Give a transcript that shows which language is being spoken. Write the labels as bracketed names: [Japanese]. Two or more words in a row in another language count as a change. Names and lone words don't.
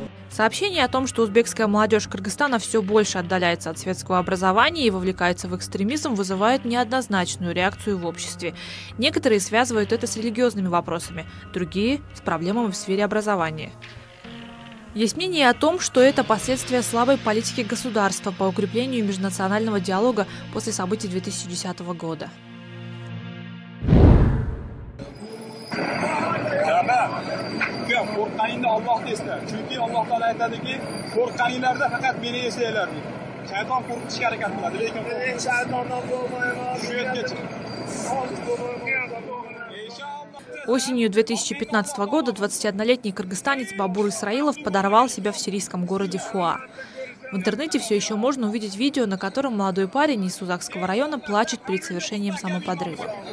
[Russian] Сообщение о том, что узбекская молодежь Кыргызстана все больше отдаляется от светского образования и вовлекается в экстремизм, вызывает неоднозначную реакцию в обществе. Некоторые связывают это с религиозными вопросами, другие – с проблемами в сфере образования. Есть мнение о том, что это последствия слабой политики государства по укреплению межнационального диалога после событий 2010 года. [Uzbek] Qo'rqqaningda Alloh deslar. Chunki Alloh taolo aytadiki, qo'rqqaninglarda faqat meni esinglar deydi. Shayton qo'rqitishga harakat qiladi, lekin shaytondan bo'lmayman. Shu yergacha. [Russian] Осенью 2015 года 21-летний кыргызстанец Бабур Исраилов подорвал себя в сирийском городе Фуа. В интернете все еще можно увидеть видео, на котором молодой парень из Сузакского района плачет перед совершением самоподрыва.